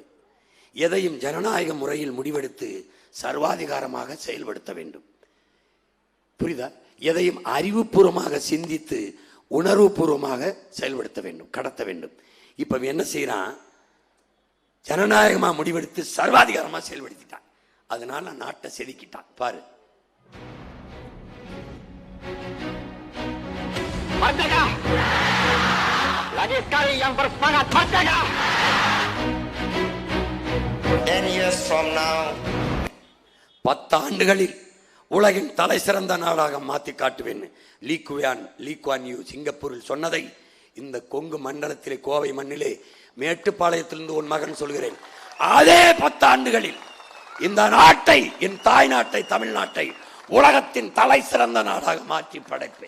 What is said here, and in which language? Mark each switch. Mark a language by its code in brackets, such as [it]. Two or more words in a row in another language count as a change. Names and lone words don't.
[ta] எதையும் ஜனநாயக முறையில் முடிவெடுத்து சர்வாதிகாரமாக செயல்படுத்த வேண்டும். புரியுதா? எதையும் அறிவுபூர்வமாக சிந்தித்து உணர்வுபூர்வமாக செயல்படுத்த வேண்டும், கடத்த வேண்டும். இப்ப என்ன செய்யறான்? ஜனநாயகமா முடிவெடுத்து சர்வாதிகாரமா செயல்படுத்திட்டான். அதனால நாட்டை செதுக்கிட்டான். பாரு, [ms] merdeka! Lagi sekali yang bersemangat merdeka! [en] 10 years from now, [ta] 10 ஆண்டுகளில் உலகின் தலை சிறந்த நாடாக மாற்றி காட்டுவேன் லீ குவான் யூ சிங்கப்பூரில் சொன்னதை இந்த கொங்கு மண்டலத்திலே, கோவை மண்ணிலே, மேட்டுப்பாளையத்திலிருந்து உன் மகன் சொல்கிறேன். அதே 10 ஆண்டுகளில் இந்த நாட்டை, என் தாய் நாட்டை, தமிழ்நாட்டை உலகத்தின் தலை சிறந்த நாடாக மாற்றி படைப்பேன்.